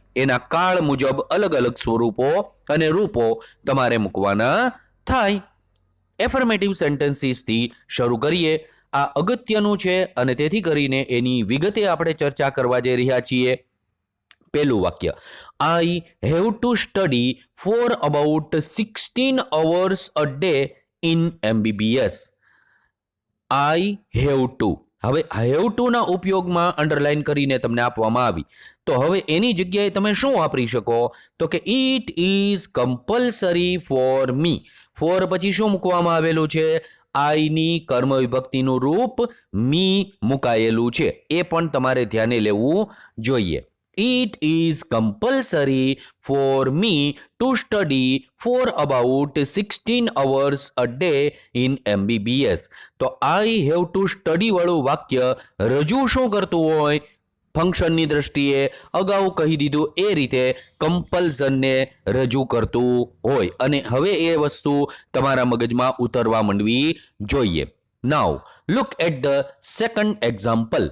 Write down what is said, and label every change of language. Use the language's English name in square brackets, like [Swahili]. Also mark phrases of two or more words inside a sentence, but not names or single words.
[Gujarati] એના કાળ મુજબ અલગ અલગ સ્વરૂપો અને રૂપો તમારે મૂકવાના થાય. એફર્મેટિવ સેન્ટેન્સીસથી શરૂ કરીએ. આ અગત્યનું છે અને તેથી કરીને એની વિગતે આપણે ચર્ચા કરવા જઈ રહ્યા છીએ. પહેલું વાક્ય, [English] I have to study for about 16 hours a day in MBBS. I have to. [Gujarati] હવે [English] have to [Gujarati] ના ઉપયોગમાં અંડરલાઈન કરીને તમને આપવામાં આવી. તો હવે એની જગ્યાએ તમે શું વાપરી શકો? તો કે [English] it is compulsory for me. [Gujarati] ફોર પછી શું મૂકવામાં આવેલું છે? આઈની કર્મ વિભક્તિનું રૂપ મી મુકાયેલું છે. એ પણ તમારે ધ્યાને લેવું જોઈએ. [English] It is compulsory for me to study for about 16 hours a day in MBBS. [Gujarati] તો [English] I have to study [Gujarati] વાળું વાક્ય રજૂ શું કરતું હોય? ફંક્શનની દ્રષ્ટિએ અગાઉ કહી દીધું એ રીતે કમ્પલ્ઝનને રજૂ કરતું હોય. અને હવે એ વસ્તુ તમારા મગજમાં ઉતરવા માંડવી જોઈએ. [English] now look at the second example.